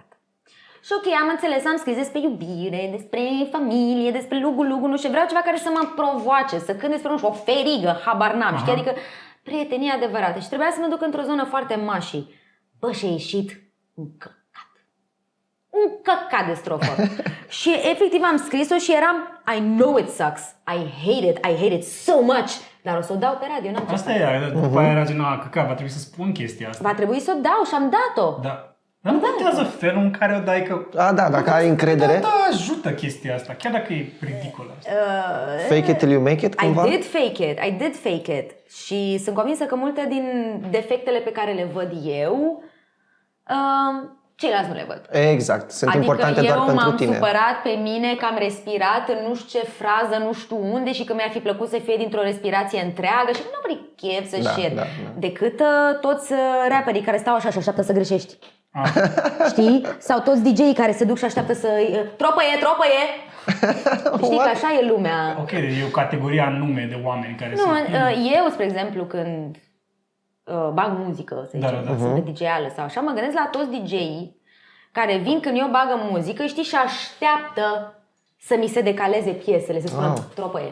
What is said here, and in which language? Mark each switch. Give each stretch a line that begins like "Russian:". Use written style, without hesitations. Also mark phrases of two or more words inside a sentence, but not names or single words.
Romanian: Și ok, am înțeles, am scris despre iubire, despre familie, despre lugu, nu știu, vreau ceva care să mă provoace, să cânt despre, nu știu, o ferigă, habar n-am, știi? Adică prietenie adevărată. Și trebuia să mă duc într-o zonă foarte mașii. Și-a ieșit un căcat de strofă. Și efectiv am scris-o și eram,
English: I know it sucks, I hate it so much,
Romanian: dar o să o dau pe radio, n-am ce Asta e, după aia era genul, căcat, va trebui să spun chestia asta. Va trebui să o dau și am dat-o. Da. Dar nu contează felul în care o dai, că... Dacă ai încredere. Da, ajută chestia asta, chiar dacă e ridicolă.
English: Fake it till you make it, cumva? I did fake it.
Romanian: Și sunt convinsă că multe din defectele pe care le văd eu ceilalți nu le văd. Exact, sunt importante doar pentru Adică eu tine. m-am supărat pe mine că am respirat în nu știu ce frază, nu știu unde și că mi-ar fi plăcut să fie dintr-o respirație întreagă și
English: nobody gives a shit.
Romanian: Decât toți rapperii care stau așa și așteaptă să greșești. Știi? Sau toți DJ-ii care se duc și așteaptă să... Tropăie! Știi că așa e lumea. Ok, e o categorie anume de oameni care Nu, sunt... eu, spre exemplu, când bag muzică, să zicem, sunt pe DJ-ală sau așa, mă gândesc la toți DJ-ii care vin când eu bagă muzică, știi, și așteaptă să mi se decaleze piesele, să spună tropăie.